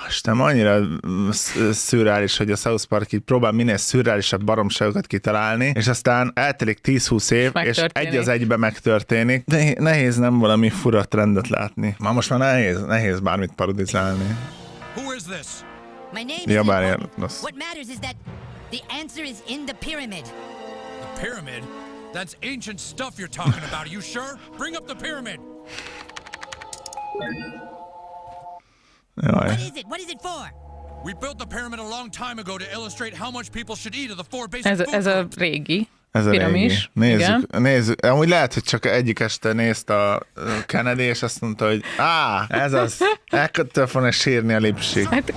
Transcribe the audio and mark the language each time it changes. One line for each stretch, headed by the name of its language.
Hungarian: Istenem, annyira szürreális, hogy a South Park így próbál minél szürreálisabb baromságokat kitalálni, és aztán eltelik 10-20 év, és egy az egybe megtörténik. De nehéz nem valami fura trendet látni. Ma most már nehéz bármit parodizálni.
English: Who is this? My name is What matters is that the answer is in the pyramid. The pyramid? That's ancient stuff you're talking about. Are you sure? Bring up the pyramid. What is it? What is it for? We built the pyramid a long time ago to illustrate how much people should eat of the four basic foods.
Hungarian: Ez a régi. Ez a piramis. Nézzük. Amúgy lehet, hogy csak egyik este nézte a Kennedy, és azt mondta, hogy ez az. Ekkor fogna sírni a Lipsik.